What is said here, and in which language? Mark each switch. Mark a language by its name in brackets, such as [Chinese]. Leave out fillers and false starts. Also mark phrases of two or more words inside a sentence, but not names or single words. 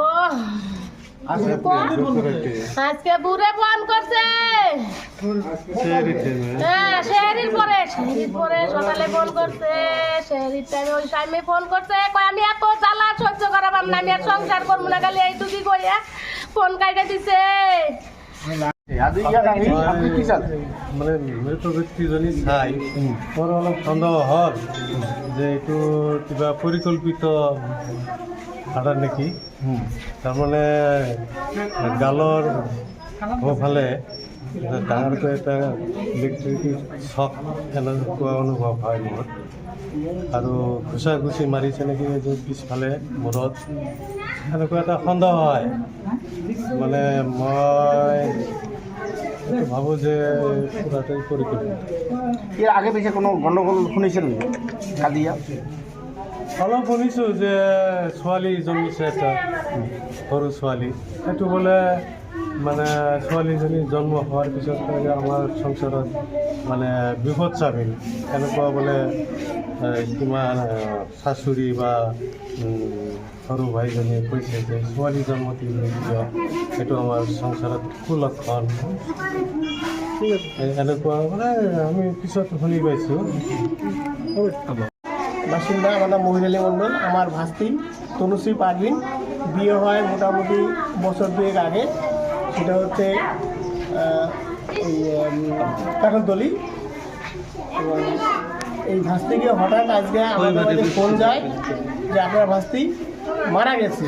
[Bangla] আজকে বুড়ে ফোন করছে। হ্যাঁ, শেহরির পরে সকালে ফোন করছে। শেহরির টাইমে ওই টাইমে ফোন করছে, আমি এত জ্বালা সহ্য করাবার না, আমি আর সংসার করবো না, খালি এইটুকি কইয়া ফোন কাইটে দিছে। [Assamese] মানে মৃত ব্যক্তিজনী চাই মোৰ অলপ সন্দেহ হ'ল যে এইটো কিবা পৰিকল্পিত ঘটনা নেকি। তাৰমানে গালৰ সোঁফালে ডাঙৰকৈ এটা ইলেক্ট্ৰিক শ্বক এনেকুৱা অনুভৱ হয় মোৰ। আৰু ঘুচা ঘুচি মাৰিছে নেকি যে পিছফালে মূৰত, এনেকুৱা এটা সন্দেহ হয়। মানে মই ভাবোঁ যে পুরাটাই পরিকল্পিত। [Bangla] এর আগে পিছে কোনো গণ্ডগোল শুনিছিল কাজিয়া? [Assamese] অলপ শুনিছোঁ যে ছোৱালী জন্মিছে, এটা সৰু ছোৱালী। সেইটো বোলে মানে ছোৱালীজনী জন্ম হোৱাৰ পিছত আমাৰ সংসাৰত মানে বিপদ চাপিল, এনেকুৱা বোলে কিমান শাশুড়ী বা সৰু ভাইজনীয়ে কৈছে যে ছোৱালী জন্ম দিলে সেইটো আমাৰ সংসাৰত কুলক্ষণ, এনেকুৱা মানে আমি পিছত শুনি পাইছোঁ। [Bangla] বাসিন্দা আমার নাম মহির আলী মণ্ডল। আমার ভাস্তি তনুশ্রী পারভিন, বিয়ে হয় মোটামুটি বছর দুয়েক আগে। সেটা হচ্ছে ওই কাঠালতলী। এবং এই ভাস্তিকে হঠাৎ আজকে আমাদের বাড়িতে ফোন যায় যে আপনার ভাস্তি মারা গেছে।